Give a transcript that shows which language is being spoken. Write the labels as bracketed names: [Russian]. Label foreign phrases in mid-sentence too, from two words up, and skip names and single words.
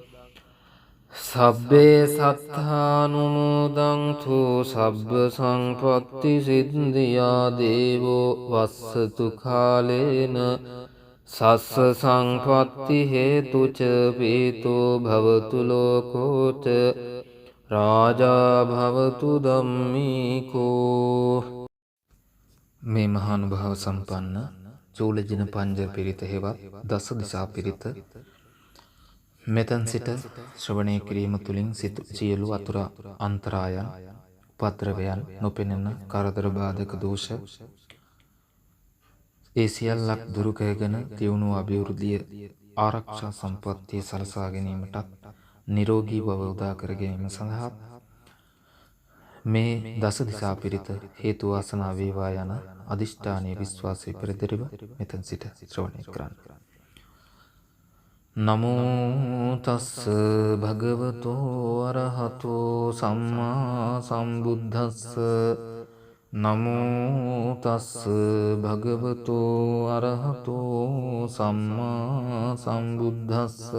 [Pali] සබ්බේ සත්තානුමෝදන්තු සබ්බ සංපත්ති සිද්ධියා දේවෝ වස්සතු කාලේන සස්ස සංපත්ති හේතුච පීතෝ භවතු ලෝකෝච රාජා භවතු ධම්මිකෝ. [Sinhala] මේ මහානුභාව සම්පන්න චූලජින පංජ පිරිත හෙවත් දස දිසා පිරිත මෙතන් සිට ශ්‍රවණය කිරීම තුළින් සියලු අතුරු අන්තරායන් උපද්‍රවයන් නොපෙනෙන කරදර බාධක දෝෂ ඒ සියල්ලක් දුරු කරගෙන තියුණු අභිවෘද්ධිය ආරක්ෂා සම්පත්තිය සලසා ගැනීමටත් නිරෝගී බව උදා කර ගැනීම සඳහා මේ දස දිසා පිරිත හේතු වාසනා වේවා යන අදිෂ්ඨානීය විශ්වාසයේ පෙරදරිව මෙතන සිට ශ්‍රවණය කරන්න. [Pali] නමෝ තස්ස භගවතෝ අරහතෝ සම්මා සම්බුද්දස්ස නමෝ තස්ස භගවතෝ අරහතෝ සම්මා සම්බුද්දස්ස